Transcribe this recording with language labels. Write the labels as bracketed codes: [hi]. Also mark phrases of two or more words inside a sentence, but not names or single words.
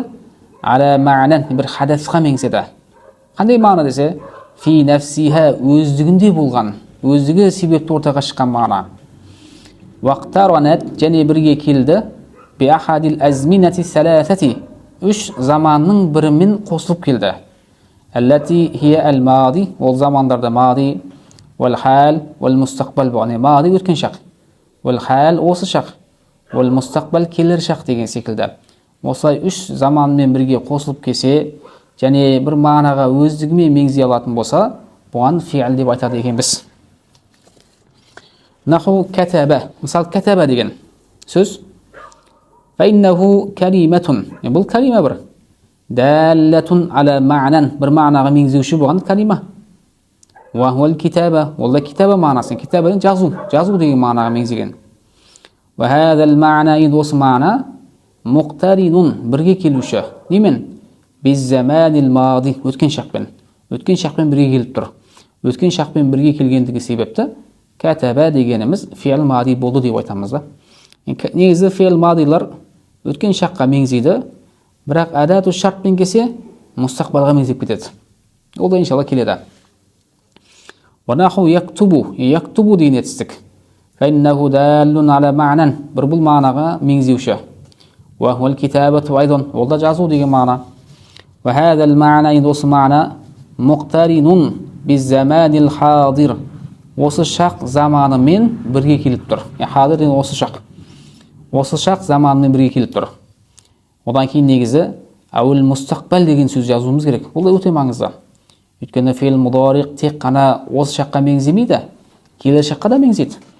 [ar] على معنى, [kk] бір хадасқа меңзеді. Қандай мағына десе? [ar] في نفسها, [kk] өздігінде болған, өздігі себепті ортаға шыққан мағына. Вақтаранат, және бірге келді. [ar] بأحد الأزمنة الثلاثة, [kk] үш заманның бірімен қосылып келді. [ar] التي هي الماضي, [kk] ол замандарда [ar] الماضي، والحال، والمستقبل, [kk] бағаны мади өткен шақ, [ar] والحال [kk] осы шақ, [ar] والمستقبل [kk] келер шақ деген секілді. Осылай үш заманмен бірге қосылып келсе, және бір мағынаға өздігімен меңзей алатын болса, бұған фи'л деп айтады екенбіз. [ar] نحو كتب, [kk] мысал катаба деген сөз. [ar] فإنه كلمة, [kk] бұл калима бір. [ar] دالة على معنى, [kk] бір мағынаға меңзеуші болған калима. [ar] وهو الكتابة, [kk] ол да китаба мағынасы. Китабадан жазу деген мағынаға меңзеген. [ar] وهذا المعنى, [kk] енді осы мағына муқтаринун, бірге келуші. Немен? Біз [ar] الزمان الماضي, [kk] өткен шақпен бірге келіп тұр. Өткен шақпен бірге келгендігі себепті катаба дегеніміз [ar] فعل ماض [kk] болды деп айтамыз да. Негізі фейл мадилар өткен шаққа меңзейді, бірақ әдату шартпен келсе мұстақбалға меңзеп кетеді. Ол да иншалла келеді. [ar] وَنَحُ يَكْتُبُ [kk] деген етістік. [ar] فَإِنَّهُ دَالٌ عَلَى مَعْنًا [kk] бір бұл мағынаға меңзеуші. [ar] وَهُوَ الْكِتَابَةُ أيضًا [kk] ол да жазу деген мағына. [ar] وَهَذَا المعنى [kk] енді осы мағына [ar] مُقْتَرِنٌ بِالزَّمَانِ الْحَاضِرِ [kk] осы шақ заманымен бірге келіп тұр. Хадир деген осы шақ. Осы шақ заманымен бірге келіп тұр. Одан кейін негізі әуел мұстақбал деген сөз жазуымыз керек. Бұл да өте маңызды. Өйткені фейл мудариқ тек қана осы шаққа меңземейді, келер шаққа да меңзейді.